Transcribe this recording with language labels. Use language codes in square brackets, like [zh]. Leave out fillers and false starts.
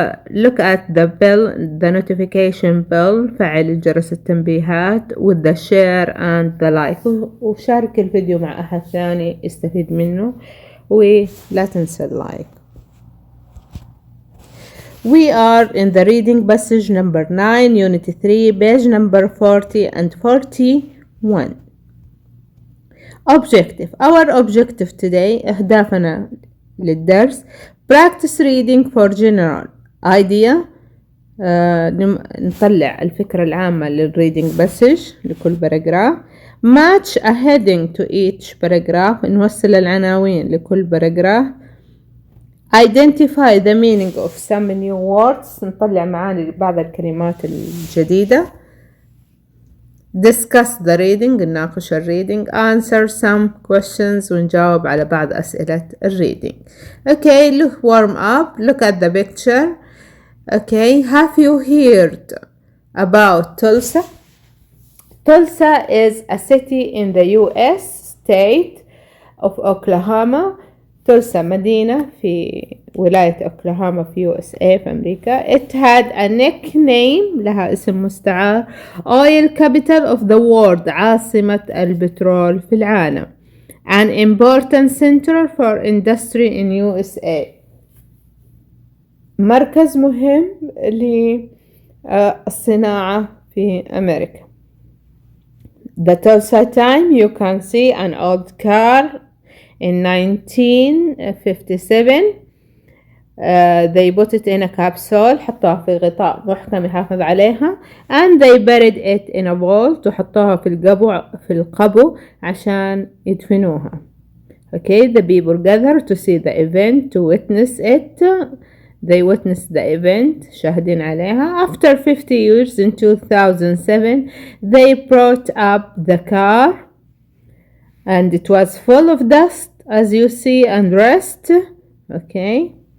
[en] Look at the bell, the notification bell. [ar] فعل جرس التنبيهات [en] with the share and the like. [ar] وشارك الفيديو مع أحد ثاني يستفيد منه. ولا تنسى اللايك. [en] We are in the reading passage number 9, unit 3, page number 40 and 41. Objective. Our objective today, [ar] أهدافنا للدرس. [en] Practice reading for general idea. [ar] نطلع الفكرة العامة للreading passage لكل باراجراف. [en] Match a heading to each paragraph. [ar] نوصل العناوين لكل باراجراف. [en] Identify the meaning of some new words. [ar] نطلع معاني لبعض الكلمات الجديدة. [en] Discuss the reading. [ar] نناقش الreading. [en] Answer some questions. [ar] ونجاوب على بعض أسئلة الreading. [en] Okay, look, warm up. Look at the picture. Okay, have you heard about Tulsa? Tulsa is a city in the US state of Oklahoma. [ar] تولسا مدينة في ولاية أوكلاهوما في USA في أمريكا. [en] It had a nickname. [ar] لها اسم مستعار. [en] Oil capital of the world. [ar] عاصمة البترول في العالم. [en] An important center for industry in USA. [ar] مركز مهم للصناعة في أمريكا. [en] The Tulsa Time. You can see an old car. In 1957 they put it in a capsule. [ar] حطوها في غطاء محكم يحافظ عليها. [en] And they buried it in a vault. [ar] وحطوها في القبو عشان يدفنوها. [en] Okay, the people gathered to see the event, to witness it. They witnessed the event. [ar] شاهدين عليها. [en] After 50 years in 2007 they brought up the car. And it was full of dust, as you see, and rust. Okay.